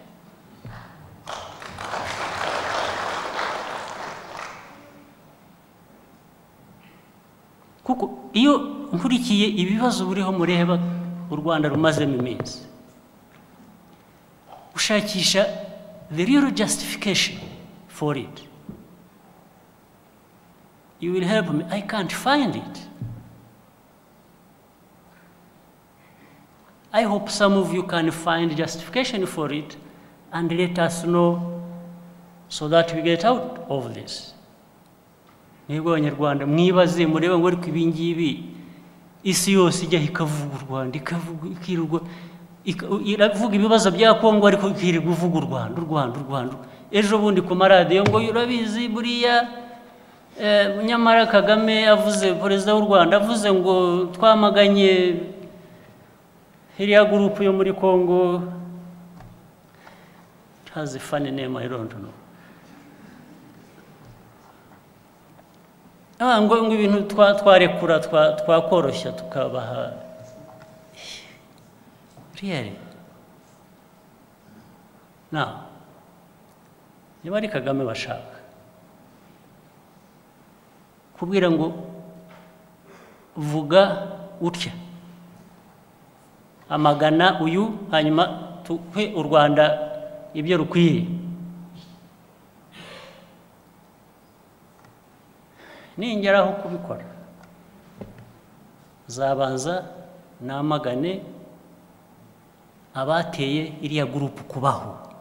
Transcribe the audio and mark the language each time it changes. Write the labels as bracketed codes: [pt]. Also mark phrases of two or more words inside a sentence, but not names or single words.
[rw] Kuko iyo nkurikiye ibibazo buriho mureba u Rwanda rumazemo iminsi, ushakisha [en] the real justification for it, you will help me. I can't find it. I hope some of you can find justification for it and let us know so that we get out of this. [rw] Mwebwe Abanyarwanda mwibaze murebe ngo ariko ibi ngibi isi yose ijya ikavuga u Rwanda ikirwa iravuga ibibazo bya Kongo ariko ikirwa uvuga u Rwanda. Ejo bundi ku maradiyo ngo urabizi buriya nyamara Kagame avuze perezida w'u Rwanda avuze ngo twamaganye iriya group yo muri Kongo. [en] It has a funny name, I don't know. [rw] Ngo ibintu twarekura twakoroshya tukabaha. [en] Really? Now, [rw] niba ari Kagame bashaka kubwira ngo vuga utya amagana uyu hanyuma tuhe u Rwanda ibyo rukwiye, ningeraho kubikora zabanza namagane abateye iriya group kubaho.